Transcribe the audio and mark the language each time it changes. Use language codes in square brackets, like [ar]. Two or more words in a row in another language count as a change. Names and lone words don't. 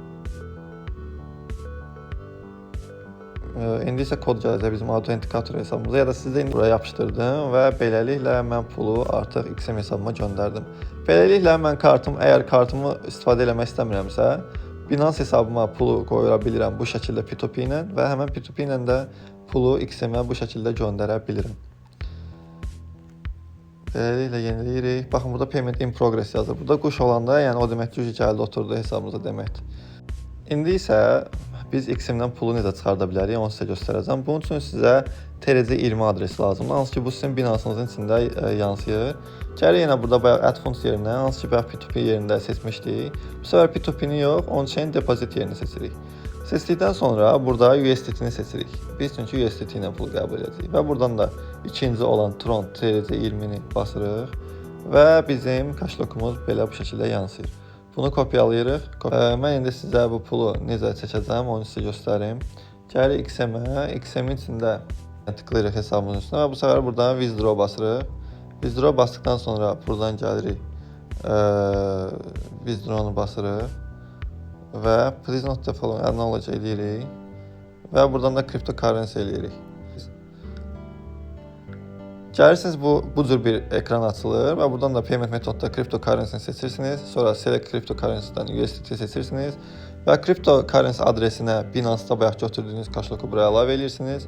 [az] İndi isə kod gələcək bizim autentikator hesabımıza ya da sizə indi buraya yapışdırdım və beləliklə mən pulu artıq XM hesabıma göndərdim. Beləliklə mən əgər kartımı istifadə eləmək istəmirəmsə, Binance hesabıma pulu qoya bilirəm bu şəkildə P2P ilə və həmən P2P ilə də pulu XM-ə bu şəkildə göndərə bilirəm. Beləliklə yeniləyirik. Baxın, burada [en] payment in progress [az] yazır. Burada quş olanda, yəni o deməkdir ki, gəldi oturdu hesabımıza deməkdir. İndi isə biz XM-dən pulu necə çıxarda bilərik, onu sizə göstərəcəm. Bunun üçün sizə TRC20 adresi lazımdır. Hansı ki, bu sizin Binance-nızın içində yansıyır. Gəlir yenə burada bayaq [en] add funds [az] yerinə, hansı ki, bayaq P2P yerində seçmişdik. Bu səfər P2P-ni yox, [en] on-chain deposit [az] yerini seçirik. Seçdikdən sonra burada USDT-ni seçirik. Biz çünki USDT ilə pul qəbul edəcəyik. Və buradan da ikinci olan Tron TRC20-ni basırıq və bizim kaşlokumuz belə bu şəkildə yansıyır. Bunu kopyalayırıq. Mən indi sizə bu pulu necə çəkəcəm, onu sizə göstərim. Gəlirik XM-ə. XM-in içində tıklayırıq hesabımızın üstünə və bu səfər buradan withdraw basırıq. Withdraw basdıqdan sonra buradan gəlirik. Withdraw'unu basırıq və [en] please not the following acknowledge [az] eləyirik və buradan da cryptocurrency eləyirik. Gəlirsiniz bu cür bir ekran açılır və buradan da payment metodda cryptocurrency seçirsiniz. Sonra [en] select cryptocurrency'dən [az] USDT seçirsiniz və cryptocurrency adresinə Binance-da bayaq götürdüyünüz kaşloku buraya əlavə edirsiniz.